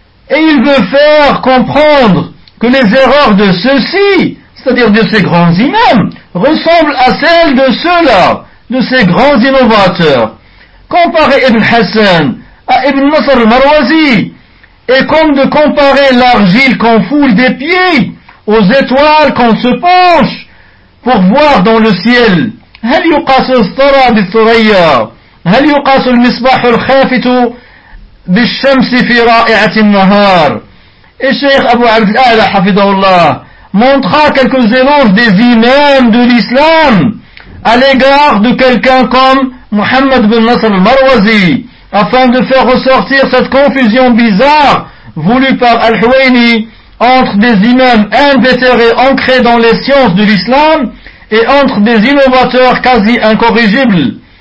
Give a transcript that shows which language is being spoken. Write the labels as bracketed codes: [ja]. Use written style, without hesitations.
[fr] Et il veut faire comprendre que les erreurs de ceux-ci, c'est-à-dire de ces grands imams, ressemblent à celles de ceux-là, de ces grands innovateurs. Comparer Ibn Hassan à Ibn Nasr al-Marwazi est comme de comparer l'argile qu'on foule des pieds aux étoiles qu'on se penche pour voir dans le ciel. [ar] هل يقاس الثرى بالثريا هل يقاس المصباح الخافت بالشمس في رائعة النهار. الشيخ أبو عبد الأعلى حفظه الله [fr] montra quelques erreurs des imams de l'islam à l'égard de quelqu'un comme Mohamed bin Nasr al-Marwazi, afin de faire ressortir cette confusion bizarre voulue par Al-Huwayni entre des imams invétérés ancrés dans les sciences de l'islam et entre des innovateurs quasi incorrigibles.